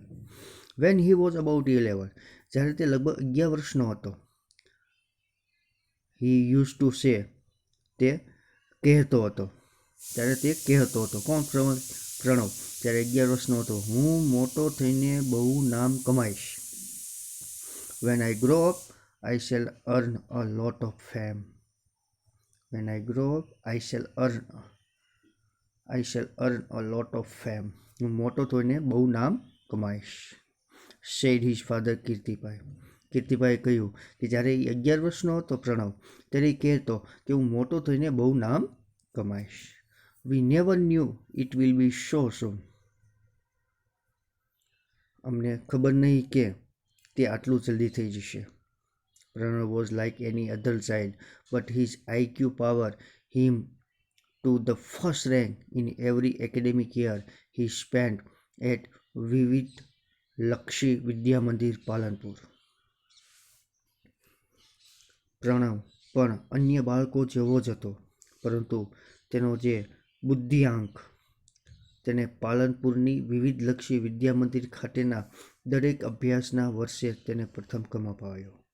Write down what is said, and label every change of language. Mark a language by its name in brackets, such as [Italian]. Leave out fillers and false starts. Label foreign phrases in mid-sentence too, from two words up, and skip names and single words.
[English] When he was about 11, [Gujarati] જ્યારે તે લગભગ 11 વર્ષનો હતો, [English] He used to say, [Gujarati] તે કહેતો હતો. કોણ? પ્રણવ. ત્યારે 11 વર્ષનો હતો. હું મોટો થઈને બહુ નામ કમાઈશ. [English] When I grow up, I shall earn a lot of fame. When I grow up, I shall earn a lot of fame. [Gujarati] હું મોટો થઈને બહુ નામ કમાઈશ. [English] said his father કીર્તિભાઈ. [Gujarati] કીર્તિભાઈએ કહ્યું કે જ્યારે એ 11 વર્ષનો હતો પ્રણવ, ત્યારે એ કહેતો કે હું મોટો થઈને બહુ નામ કમાઈશ. [English] We never knew it will be so soon. [Gujarati] અમને ખબર નહીં કે તે આટલું જલ્દી થઈ જશે. [English] Pranav was like any other child, but his IQ powered him to the first rank in every academic year he spent at Vivid Lakshi Vidya Mandir, Palanpur. [Gujarati] પ્રણવ પણ અન્ય બાળકો જેવો જ હતો, પરંતુ તેનો જે બુદ્ધિઆંક તેને પાલનપુરની વિવિધ લક્ષી વિદ્યા મંદિર ખાતેના દરેક અભ્યાસના વર્ષે તેને પ્રથમ ક્રમ અપાવ્યો.